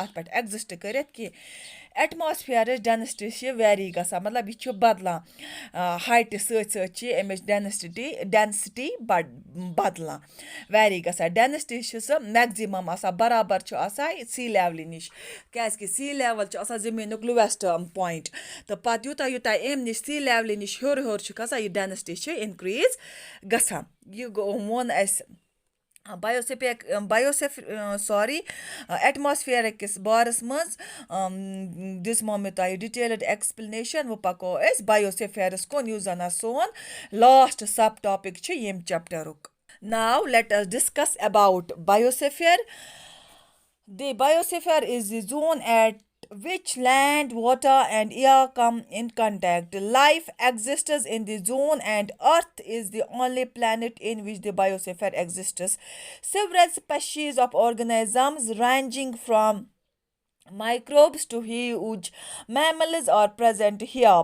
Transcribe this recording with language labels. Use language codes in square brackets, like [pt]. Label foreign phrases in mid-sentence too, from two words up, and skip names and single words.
[ks] اَتھ پٮ۪ٹھ ایٚگزِسٹ کٔرِتھ کینٛہہ ایٹماسفِیرٕچ ڈٮ۪نسٹی چھِ ویری گژھان مطلب یہِ چھُ بدلان ہایٹہِ سۭتۍ سۭتۍ چھِ اَمِچ ڈٮ۪نسٹی بدلان ویری گژھان ڈٮ۪نسٹی چھِ سۄ میکزِمم آسان برابر چھُ آسان سی لیولہِ نِش کیٛازِکہِ [en] sea level [ks] چھُ آسان زٔمیٖنُک [en] lowest point [ks] تہٕ پَتہٕ یوٗتاہ اَمہِ نِش سی لیولہِ نِش ہیوٚر چھُ کھسان یہِ ڈٮ۪نسٹی چھِ اِنکریٖز گژھان یہِ ووٚن اَسہِ ایٹماسفِیرٕ کِس بارَس منٛز دِژمو مےٚ تۄہہِ [en] detailed explanation [ks] وۄنۍ پَکو أسۍ بَیوسِفیرَس کُن یُس زَن سون [en] last sub topic [ks] چھِ ییٚمہِ چَپٹَرُک ناو [en] let us discuss about biosphere The biosphere is the zone at which land, water and air come in contact. Life exists in the zone and Earth is the only planet in which the biosphere exists. Several species of organisms ranging from microbes to huge mammals are present here.